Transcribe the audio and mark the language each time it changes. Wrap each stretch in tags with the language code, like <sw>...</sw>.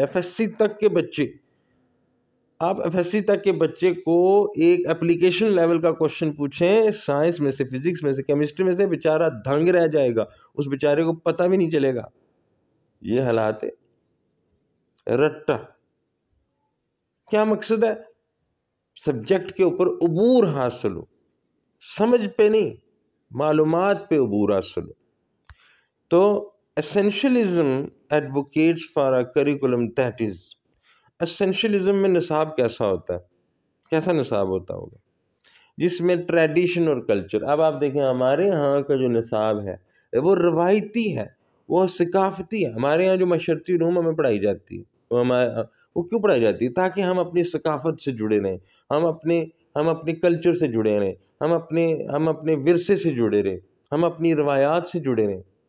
<ur>F S C تک کے بچے، آپ ایف ایس سی تک کے بچے کو ایک اپلیکیشن لیول کا کوشچن پوچھیں سائنس میں سے، فزکس میں سے، کیمسٹری میں سے، بیچارہ دھنگ رہ جائے گا، اس بیچارے کو پتہ بھی نہیں چلے گا. یہ حالات ہے. رٹا کیا مقصد ہے؟ سبجیکٹ کے اوپر عبور حاصل ہو، سمجھ پہ نہیں، معلومات پہ عبور حاصل ہو.</ur> <en>تو essentialism advocates for a curriculum that is.</en> <ur>essentialism میں نصاب کیسا ہوتا ہے؟ کیسا نصاب ہوتا ہوگا؟ جس میں ٹریڈیشن اور کلچر. اب آپ دیکھیں ہمارے ہاں کا جو نصاب ہے وہ روایتی ہے، وہ ثقافتی ہے. ہمارے یہاں جو معاشرتی علوم ہمیں پڑھائی جاتی ہے وہ کیوں پڑھائی جاتی ہے؟ تاکہ ہم اپنی ثقافت سے جڑے رہیں، ہم اپنے کلچر سے جڑے رہیں، ہم اپنے ورثے سے جڑے رہیں، ہم اپنی روایات سے جڑے رہیں.</ur>